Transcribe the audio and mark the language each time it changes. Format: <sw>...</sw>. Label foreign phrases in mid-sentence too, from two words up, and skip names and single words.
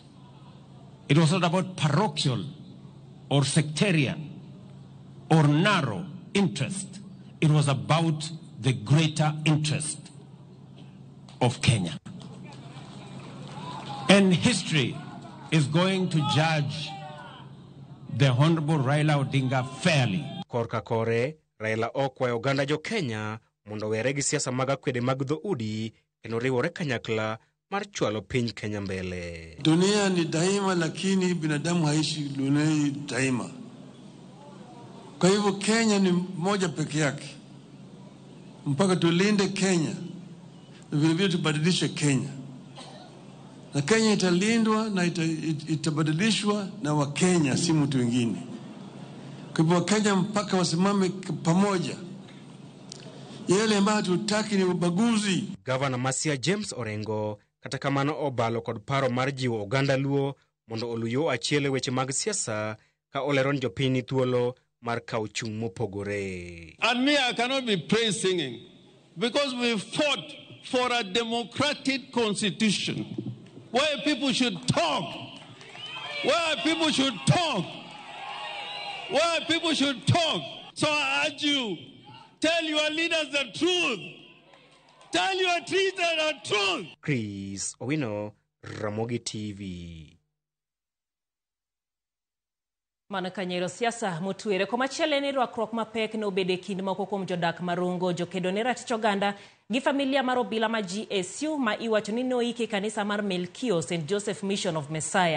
<en>It was not about parochial or sectarian or narrow interest. It was about the greater interest of Kenya. And history is going to judge the Honorable Raila Odinga fairly.</en> <luo>Korka kore, Raila okwayo oganda jo Kenya mondo were gi siasa mag akwede mag dhoudi kendo riwore kanyakla mar chwalo piny Kenya mbele.</luo> <sw>Dunia ni daima, lakini binadamu haishi dunia daima. Kwa hivyo Kenya ni moja peke yake. Mpaka tulinde Kenya, na vile vile tubadilishe Kenya. Na Kenya italindwa na itabadilishwa na Wakenya, si mtu wengine. Kwa hivyo Wakenya mpaka wasimame pamoja. Yale ambayo tutaki ni ubaguzi.</sw> <luo>Governor Masia James Orengo kata kamano obalo kod paro mar jiwo oganda luo mondo oluyo achiele weche mag siasa ka oleron jopiny thuolo mar kawo chung' mopogore.</luo> <en>And me, I cannot be praise singing because we fought for a democratic constitution where people should talk, where people should talk, where people should talk. So I urge you, tell your leaders the truth. Tell your leaders the truth. Chris Owino, Ramogi TV.</en> <luo>Mana kanyero siasa motwere komachiele ni rwakruok mapek no bede kind moko kuom jodak marungo jokedo ne ratich oganda gi familia mar obila ma GSU ma iwacho ni noiki kanisa mar Melkio St Joseph Mission of Messiah.</luo>